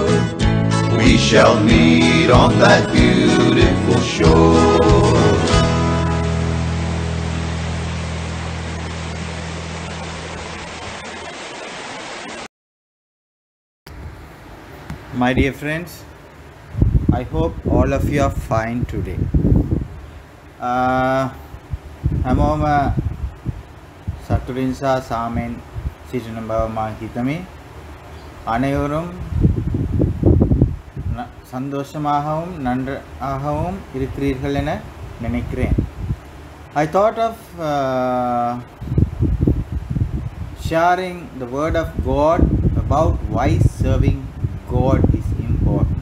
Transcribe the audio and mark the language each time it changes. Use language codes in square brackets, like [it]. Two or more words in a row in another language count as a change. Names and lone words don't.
[en] We shall meet on that beautiful shore. My dear friends, I hope all of you are fine today. [si] හැමෝම සතුටින් සහ සාමයෙන් සිටින බව මා හිතමි. [ta] அனைவரும் சந்தோஷமாகவும் நன்றாகவும் இருக்கிறீர்கள் என நினைக்கிறேன். [en] I thought of sharing the word of God about why serving God is important.